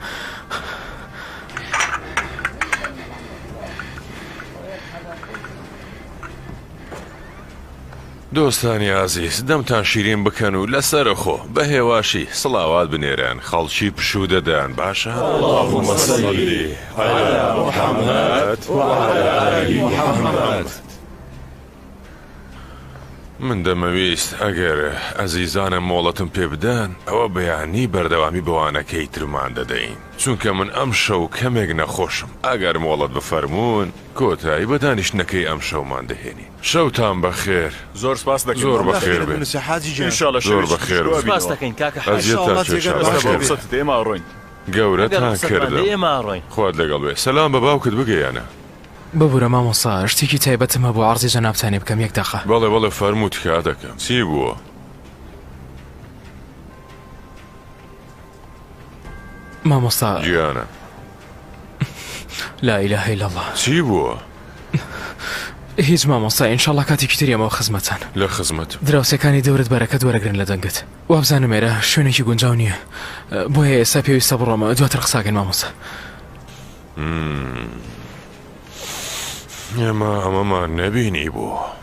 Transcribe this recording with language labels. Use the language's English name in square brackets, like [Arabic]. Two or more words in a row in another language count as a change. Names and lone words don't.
[Central Kurdish] دۆستانی عزیز دەمتان شیرین بکەن و لەسەر خۆ بە هێواشی سڵاوات بنێران خەڵکی پشوو دەدەن باشە؟ [Arabic] اللهم صل على محمد وعلى آل محمد. [Central Kurdish] من دەمەویست ئەگەر ئەزیزانم مۆڵەتم پێ بدەن ئەوە بەیانی بەردەوامی بەوانەکەی ترمان دەدەین چونکە من ئەم شەو کەمێک نەخۆشم ئەگەر مۆڵەت بفەرمونون کۆتایی بە دانیشتنەکەی ئەم شەومان دەهێنی. شەوتان بەخێر. زۆر سپاس دەکەین. زۆر بەخێر بێت. زۆر بەخێر بێت. سپاس دەکەین کاکە ئێمە ڕۆین. گەورەتان کردم. ئێمە ڕۆین. خوات لەگەڵ بێ. سەلام بە باوکت بگەیانە. ببوورە مامۆستا شتێکی تایبەتمە بۆ عەرزی جەنابتانێ بکەم یەک دەقە. بەڵێ بەڵێ فەرموو تکا دەکەم. چی بووە؟ مامۆستا گیانە. [Arabic] لا إله إلا الله. [Central Kurdish] چی بووە؟ هیچ مامۆستا ئینشاڵڵا کاتێکی تریەمەوە خزمەتان. لە خزمەت. دراوسەکانی دەورت بەرەکەت وەرەگرن لە دەنگت. وابزانم ئێرە شوێنێکی گونجاو نییە. بۆیە ئێستا پێویستە بڕۆمە دواتر قساکەین مامۆستا. ئێمە ئەمەمان نەبینی بوو.